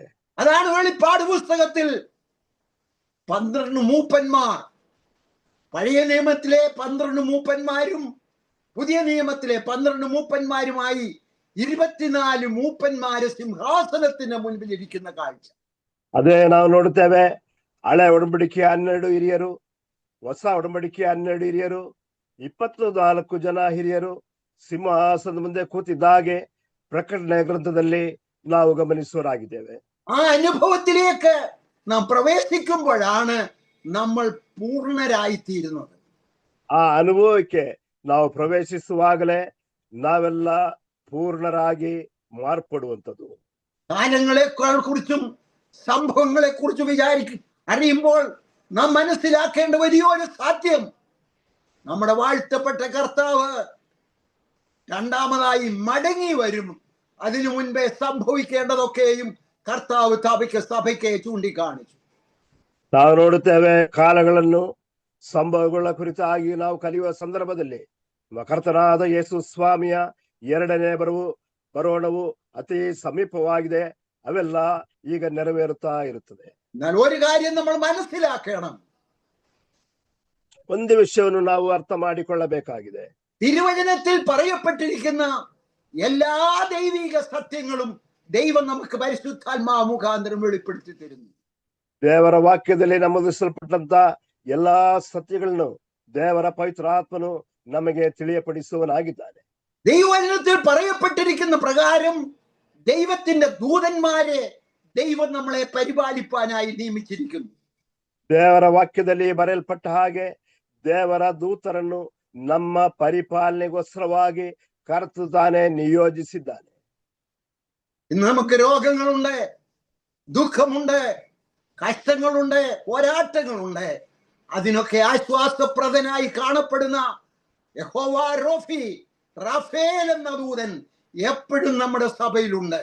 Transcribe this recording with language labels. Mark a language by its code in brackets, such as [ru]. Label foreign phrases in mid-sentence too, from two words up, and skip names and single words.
[ml] അതാണ് വെളിപ്പാട് പുസ്തകത്തിൽ 12 മൂപ്പന്മാർ, പഴയ നിയമത്തിലെ 12 മൂപ്പന്മാരും പുതിയ നിയമത്തിലെ 12 മൂപ്പന്മാരുമായി 24 മൂപ്പന്മാര് സിംഹാസനത്തിന് മുൻപിൽ ഇരിക്കുന്ന കാഴ്ച. [kn] ಅದೇ ನಾವು ನೋಡುತ್ತೇವೆ. ಹಳೆ ಒಡಂಬಡಿಕೆಯ 12 ಹಿರಿಯರು, ಹೊಸ ಒಡಂಬಡಿಕೆಯ 12 ಹಿರಿಯರು, 24 ಜನ ಹಿರಿಯರು ಸಿಂಹಾಸನದ ಮುಂದೆ ಕೂತಿದ್ದಾಗೆ ಪ್ರಕಟಣೆ ಗ್ರಂಥದಲ್ಲಿ ನಾವು ಗಮನಿಸುವರಾಗಿದ್ದೇವೆ. [ml] ആ അനുഭവത്തിലേക്ക് നാം പ്രവേശിക്കുമ്പോഴാണ് നമ്മൾ പൂർണ്ണരായിത്തീരുന്നത്. [kn] ಆ ಅನುಭವಕ್ಕೆ ನಾವು ಪ್ರವೇಶಿಸುವಾಗಲೇ ನಾವೆಲ್ಲ പൂർണ്ണരാಗಿ മാർപ്പെടുವಂಥದ್ದು. [ml] കാലങ്ങളെ കുറിച്ചും സംഭവങ്ങളെ കുറിച്ചും അറിയുമ്പോൾ നാം മനസ്സിലാക്കേണ്ട വലിയൊരു സത്യം, നമ്മുടെ വാഴ്ത്തപ്പെട്ട കർത്താവ് രണ്ടാമതായി മടങ്ങി വരും. അതിനു മുൻപേ സംഭവിക്കേണ്ടതൊക്കെയും കർത്താവ് സഭയ്ക്ക് ചൂണ്ടിക്കാണിച്ചു. [kn] ನಾವು ನೋಡುತ್ತೇವೆ, ಕಾಲಗಳನ್ನು ಸಂಭವಗಳ ಕುರಿತಾಗಿ ನಾವು ಕಲಿಯುವ ಸಂದರ್ಭದಲ್ಲಿ ಕರ್ತನಾದ ಯೇಸು ಸ್ವಾಮಿಯ ಎರಡನೇ ಬರೋಣವು ಅತಿ ಸಮೀಪವಾಗಿದೆ. ಅವೆಲ್ಲ ಈಗ ನೆರವೇರುತ್ತಾ ಇರುತ್ತದೆ. [ml] എന്നാൽ ഒരു കാര്യം നമ്മൾ മനസ്സിലാക്കണം, [kn] ಒಂದು ವಿಷಯವನ್ನು ನಾವು ಅರ್ಥ ಮಾಡಿಕೊಳ್ಳಬೇಕಾಗಿದೆ. [ml] തിരുവചനത്തിൽ പറയപ്പെട്ടിരിക്കുന്ന എല്ലാ ദൈവിക സത്യങ്ങളും ദൈവം നമുക്ക് പരിശുദ്ധാത്മാവ് മുഖാന്തരം വെളിപ്പെടുത്തി തരുന്നു. [kn] ದೇವರ ವಾಕ್ಯದಲ್ಲಿ ನಮೂದಿಸಲ್ಪಟ್ಟಂತ ಎಲ್ಲಾ ಸತ್ಯಗಳನ್ನು ದೇವರ പവിത്രാത്മನು ನಮಗೆ ತಿಳಿಯಪಡಿಸುವನಾಗಿದ್ದಾನೆ. [ml] ദൈവവചനത്തിൽ പറയപ്പെട്ടിരിക്കുന്ന പ്രകാരം ദൈവത്തിന്റെ ദൂതന്മാരെ ദൈവം നമ്മളെ പരിപാലിപ്പാനായി നിയമിച്ചിരിക്കുന്നു. [kn] ದೇವರ ವಾಕ್ಯದಲ್ಲಿ ಬರೆಯಲ್ಪಟ್ಟ ಹಾಗೆ ದೇವರ ದೂತರನ್ನು ನಮ್ಮ ಪರಿಪಾಲನೆಗೋಸ್ಕರವಾಗಿ ಕರ್ತನು ತಾನೇ ನಿಯೋಜಿಸಿದ್ದಾನೆ. [ml] ഇന്ന് നമുക്ക് രോഗങ്ങളുണ്ട്, ദുഃഖമുണ്ട്, കഷ്ടങ്ങളുണ്ട്, പോരാട്ടങ്ങളുണ്ട്. അതിനൊക്കെ ആശ്വാസപ്രദനായി കാണപ്പെടുന്ന യഹോവ റോഫി, റാഫേൽ എന്ന ദൂതൻ എപ്പോഴും നമ്മുടെ സഭയിലുണ്ട്.